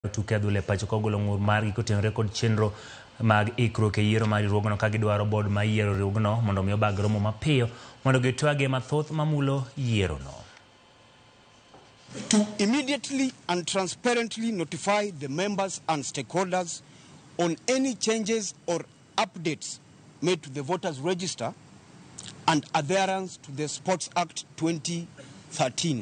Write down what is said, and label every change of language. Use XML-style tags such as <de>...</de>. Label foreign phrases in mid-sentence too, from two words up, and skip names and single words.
<luo>tuke adhula pacho kogolo ng'ur margi kotenore kod chenro mag ikruok e yiero mar riwruogno ka gidwaro bod ma yiero riwruogno mondo mi obag romo mapiyo mondo gitwage mathoth mamulo yierono.</luo> <en>To immediately and transparently notify the members and stakeholders on any changes or updates made to the voters register and adherence to the Sports Act 2013.</en>